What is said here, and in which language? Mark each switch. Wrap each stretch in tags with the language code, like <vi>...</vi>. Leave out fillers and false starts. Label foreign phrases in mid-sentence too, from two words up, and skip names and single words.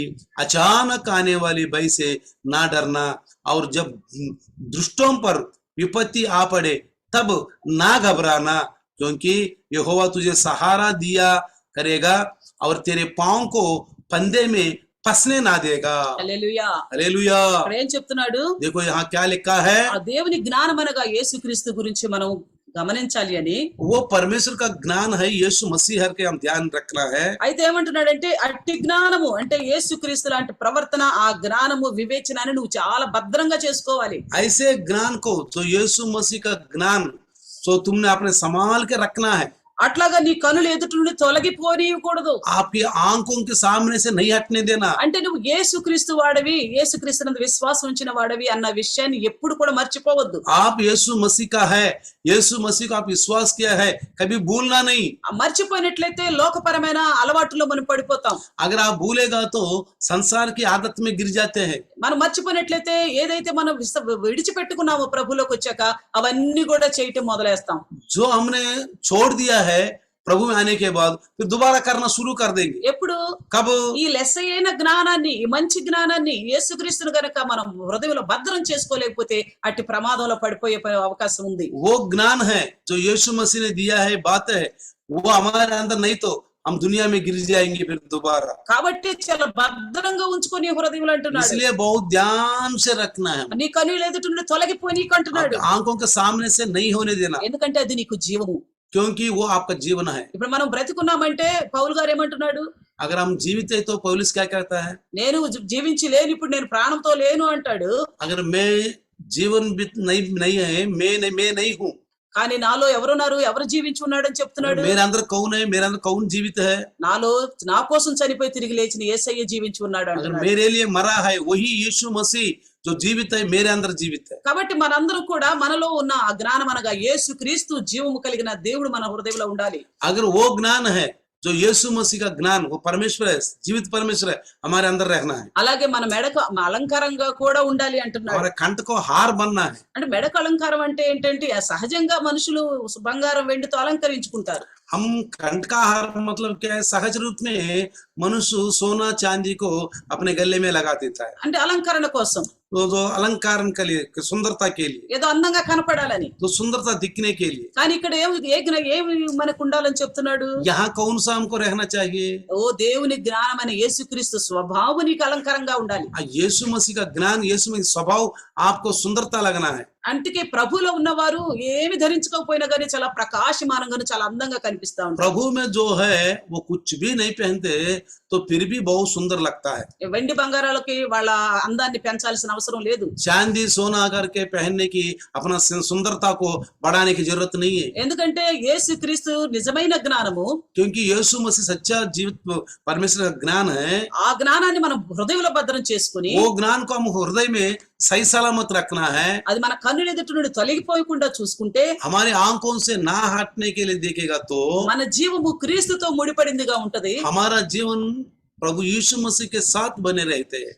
<hi>अचानक आने वाली भय से ना डरना, और जब दुष्टों पर विपत्ति आ पड़े तब ना घबराना, क्योंकि यहोवा तुझे सहारा दिया करेगा और तेरे पांव को फंदे में फंसने ना देगा.</hi> <te>హల్లెలూయా.</te> <hi>हालेलुया.</hi> <te>ఇక్కడ ఏం చెప్తున్నాడు?</te> <hi>देखो यहाँ क्या लिखा है,</hi> <te>ఆ దేవుని జ్ఞానం అనగా యేసుక్రీస్తు గురించి మనం గమనించాలి అని.</te> <hi>वो परमेश्वर का ज्ञान है, यीशु मसीह के हम ध्यान रखना है.</hi> <te>అయితే ఏమంటున్నాడంటే, అట్టి జ్ఞానము అంటే యేసుక్రీస్తు లాంటి ప్రవర్తన, ఆ జ్ఞానము వివేచనని నువ్వు చాలా భద్రంగా చేసుకోవాలి.</te> <hi>ऐसे ज्ञान को, जो यीशु मसीह का ज्ञान, जो तुमने अपने संभाल के रखना है.</hi> <te>అట్లాగా నీ కనులు ఎదుటి నుండి తొలగిపోనియకూడదు.</te> <hi>आपकी आंखों के सामने से नहीं हटने देना.</hi> <te>అంటే నువ్వు యేసుక్రీస్తు వాడవి, యేసుక్రీస్తునందు విశ్వాసం ఉంచిన వాడవి అన్న విషయాన్ని ఎప్పుడు కూడా మర్చిపోవద్దు.</te> <hi>आप यीशु मसीह का है, यीशु मसीह को आप विश्वास किया है, कभी भूलना नहीं.</hi> <te>మర్చిపోయినట్లయితే లోకపరమైన అలవాటులో మనం పడిపోతాం.</te> <hi>अगर आप भूलेगा तो संसार की आदत में गिर जाते हैं.</hi> <te>మనం మర్చిపోయినట్లయితే ఏదైతే మనం విడిచిపెట్టుకున్నామో ప్రభులోకి వచ్చాక అవన్నీ కూడా చేయటం మొదలేస్తాం.</te> <hi>जो हमने छोड़ दिया है प्रभु में आने के बाद फिर दोबारा करना शुरू कर देंगे।</hi> <te>ఎప్పుడు</te> <hi>कब?</hi> <te>ఈ లెస్సైన జ్ఞానాన్ని, ఈ మంచి జ్ఞానాన్ని యేసుక్రీస్తును గనక మనం హృదయంలో భద్రం చేసుకోలేకపోతే అట్టి ప్రమాదంలో పడిపోయే అవకాశం ఉంది.</te> <hi>वो ज्ञान है जो यीशु मसीह ने दिया है, बात है, वो हमारे अंदर नहीं तो हम दुनिया में गिर जाएंगे फिर दोबारा।</hi> <te>కాబట్టి చాలా భద్రంగా ఉంచుకొని హృదయంలో అంటున్నాడు.</te> <hi>इसलिए बहुत ध्यान से रखना है,</hi> <te>నీ కన్నుల ఎదుట నుండి తొలగిపోయి నీకు అంటున్నాడు.</te> <hi>आपकी आंखों के सामने से नहीं होने देना,</hi> <te>ఎందుకంటే అది నీకు జీవము.</te> <hi>क्योंकि वो आपका जीवन है।</hi> <te>ఇప్పుడు మనం బ్రతికున్నామంటే పౌలు గారు ఏమంటున్నాడు?</te> <hi>अगर हम जीवित है तो पौलुस क्या कहता है?</hi> <te>నేను జీవించి లేను, ఇప్పుడు నేను ప్రాణంతో లేను అంటాడు.</te> <hi>अगर मैं जीवन नहीं है, मैं नहीं हूँ,</hi> <te>కానీ నాలో ఎవరున్నారు, ఎవరు జీవించి ఉన్నాడు అని చెప్తున్నాడు.</te> <hi>मेरे अंदर कौन है, मेरे अंदर कौन जीवित है?</hi> <te>నాలో నా కోసం చనిపోయి తిరిగి లేచిన యేసయ్య జీవించి ఉన్నాడు</te> <hi>अगर</hi> <te>అంటున్నాడు.</te> <hi>मेरे लिए मरा है वही यीशु मसीह जो जीवित है, मेरे अंदर जीवित है।</hi> <te>కాబట్టి మనందరం కూడా మనలో ఉన్న ఆ జ్ఞానం అనగా యేసు క్రీస్తు జీవము కలిగిన దేవుడు మన హృదయంలో ఉండాలి.</te> <hi>अगर वो ज्ञान है जो यीशु मसीह का ज्ञान, वो परमेश्वर है, जीवित परमेश्वर है, हमारे अंदर रहना है।</hi> <te>అలాగే మన మెడకు అలంకారంగా కూడా ఉండాలి అంటున్నాడు.</te> <hi>हमारे कंठ को हार बनना है।</hi> <te>అంటే మెడకు అలంకారం అంటే ఏంటంటే సహజంగా మనుషులు బంగారం వెండితో అలంకరించుకుంటారు.</te> <hi>हम कंठ का हार मतलब क्या है? सहज रूप में मनुष्य सोना चांदी को अपने गले में लगा देता है,</hi> <te>అంటే అలంకరణ కోసం,</te> <hi>तो जो अलंकार के लिए, सुंदरता के लिए,</hi> <te>ఏదో అందంగా కనపడాలని.</te> <hi>तो सुंदरता दिखने के लिए।</hi> <te>కానీ ఇక్కడ ఏమి మనకు ఉండాలని చెప్తున్నాడు?</te> <hi>यहाँ कौन सा हमको रहना चाहिए?</hi> <te>ఓ దేవుని జ్ఞానం అనే యేసుక్రీస్తు స్వభావం నీకు అలంకారంగా ఉండాలి.</te> <hi>यीशु मसीह का ज्ञान, यीशु मसीह का स्वभाव आपको सुंदरता लगना है।</hi> <te>అందుకే ప్రభులో ఉన్నవారు ఏమి ధరించకపోయినా గానీ చాలా ప్రకాశమానంగా చాలా అందంగా కనిపిస్తా ఉంటారు.</te> <hi>प्रभु में जो है वो कुछ भी नहीं पहनते तो फिर भी बहुत सुंदर लगता है।</hi> <te>వెండి బంగారాలకి వాళ్ళ అందాన్ని పెంచాల్సిన అవసరం లేదు.</te> <hi>चांदी सोना करके पहनने की अपना सुंदरता को बढ़ाने की जरूरत नहीं है,</hi> <te>ఎందుకంటే యేసుక్రీస్తు నిజమైన జ్ఞానము.</te> <hi>क्योंकि यीशु मसीह सच्चा जीवित परमेश्वर का ज्ञान है।</hi> <te>ఆ జ్ఞానాన్ని మనం హృదయంలో భద్రం చేసుకుని</te> <hi>वो ज्ञान को हम हृदय में सही सलामत रखना है,</hi> <te>అది మన కన్నుల ఎదుట నుండి తొలగిపోయకుండా చూసుకుంటే</te> <hi>हमारे आंखों से ना हटने के लिए देखेगा तो</hi> <te>మన జీవము క్రీస్తుతో ముడిపడిందిగా ఉంటది.</te> <hi>हमारा जीवन प्रभु यीशु मसीह के साथ बने रहते हैं।</hi>